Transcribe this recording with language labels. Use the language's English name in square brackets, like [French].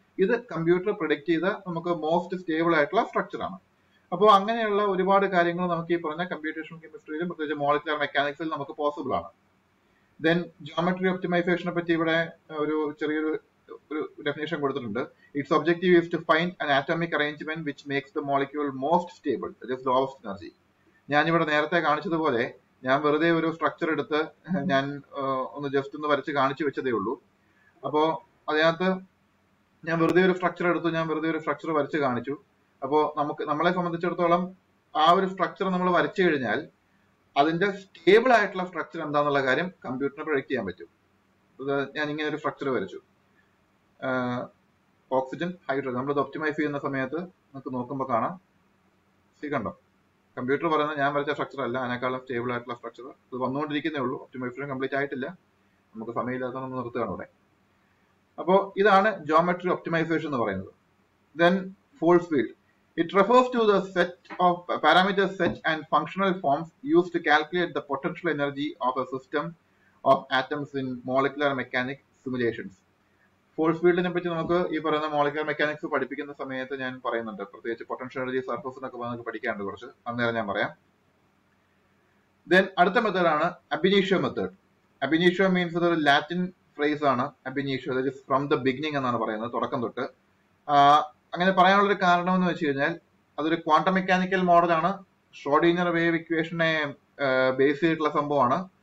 [Malayalam] ഇത് computer predict ചെയ്ത നമുക്ക് മോസ്റ്റ് സ്റ്റേബിൾ ആയിട്ടുള്ള സ്ട്രക്ചർ ആണ്. അപ്പോൾ അങ്ങനെയുള്ള ഒരുപാട് കാര്യങ്ങൾ നമുക്ക് ഈ പറഞ്ഞ കമ്പ്യൂട്ടേഷണൽ കെമിസ്ട്രിയിലും പ്രത്യേകിച്ച് മോളിക്കുലർ മെക്കാനിക്സിൽ നമുക്ക് പോസിബിൾ ആണ്. ദെൻ ജോമെട്രി ഒപ്റ്റിമൈസേഷനെ പറ്റി ഇവിടെ ഒരു ചെറിയൊരു ഡെഫിനേഷൻ കൊടുത്തിട്ടുണ്ട്. [English] Its objective is to find an atomic arrangement which makes the molecule most stable, that is lowest energy. [Malayalam] ഞാനിവിടെ നേരത്തെ കാണിച്ചതുപോലെ ഞാൻ വെറുതെ ഒരു സ്ട്രക്ചർ എടുത്ത് ഞാൻ ഒന്ന് ജസ്റ്റ് ഒന്ന് വരച്ച് കാണിച്ചു വെച്ചതേ ഉള്ളൂ. അപ്പോ അതിനകത്ത് ഞാൻ വെറുതെ ഒരു സ്ട്രക്ചർ എടുത്തു, ഞാൻ വെറുതെ ഒരു സ്ട്രക്ചർ വരച്ച് കാണിച്ചു. അപ്പോൾ നമ്മളെ സംബന്ധിച്ചിടത്തോളം ആ ഒരു സ്ട്രക്ചർ നമ്മൾ വരച്ചു കഴിഞ്ഞാൽ അതിന്റെ സ്റ്റേബിൾ ആയിട്ടുള്ള സ്ട്രക്ചർ എന്താണെന്നുള്ള കാര്യം കമ്പ്യൂട്ടറിന് പ്രൊഡിക്ട് ചെയ്യാൻ പറ്റും. ഞാൻ ഇങ്ങനെ ഒരു സ്ട്രക്ചർ വരച്ചു, ഓക്സിജൻ ഹൈഡ്രജൻ. നമ്മളിത് ഒപ്റ്റിമൈസ് ചെയ്യുന്ന സമയത്ത് നമുക്ക് നോക്കുമ്പോൾ കാണാം, കണ്ടോ, കമ്പ്യൂട്ടർ പറയുന്നത് ഞാൻ വരച്ച സ്ട്രക്ചർ അല്ല, അതിനേക്കാളും സ്റ്റേബിൾ ആയിട്ടുള്ള സ്ട്രക്ചർ. ഇത് വന്നുകൊണ്ടിരിക്കുന്നേ ഉള്ളൂ, ഒപ്റ്റിമൈസേഷൻ കംപ്ലീറ്റ് ആയിട്ടില്ല, നമുക്ക് സമയമില്ലാത്തതൊന്ന് നിർത്തുകയാണ് ഇവിടെ. അപ്പോൾ ഇതാണ് ജോമെട്രി ഒപ്റ്റിമൈസേഷൻ എന്ന് പറയുന്നത്. Then force field. [English] It refers to the set of parameters, set and functional forms used to calculate the potential energy of a system of atoms in molecular mechanics simulations. [Malayalam] Force ഫീൽഡിനെ പറ്റി നമുക്ക് ഈ പറയുന്ന molecular mechanics പഠിപ്പിക്കുന്ന സമയത്ത് ഞാൻ പറയുന്നുണ്ട്, പ്രത്യേകിച്ച് പൊട്ടൻഷ്യൽ എനർജി സർഫസിനൊക്കെ നമുക്ക് പഠിക്കാനുണ്ട് കുറച്ച്, അന്നേരം ഞാൻ പറയാം. ദെൻ അടുത്ത മെത്തേഡാണ് അബിനീഷ്യോ മെത്തേഡ്. അബിനീഷ്യോ മീൻസ് ഇതൊരു ലാറ്റിൻ ഫ്രേസ് ആണ്. അബിനീഷ്യോ [English] that is from the beginning [Malayalam] എന്നാണ് പറയുന്നത്, തുടക്കം തൊട്ട്. അങ്ങനെ പറയാനുള്ളൊരു കാരണം എന്ന് വെച്ച് കഴിഞ്ഞാൽ അതൊരു ക്വാണ്ടം മെക്കാനിക്കൽ മോഡലാണ്. ഷ്രോഡിംഗർ വേവ് ഇക്വേഷനെ ബേസ് ചെയ്തിട്ടുള്ള സംഭവമാണ്.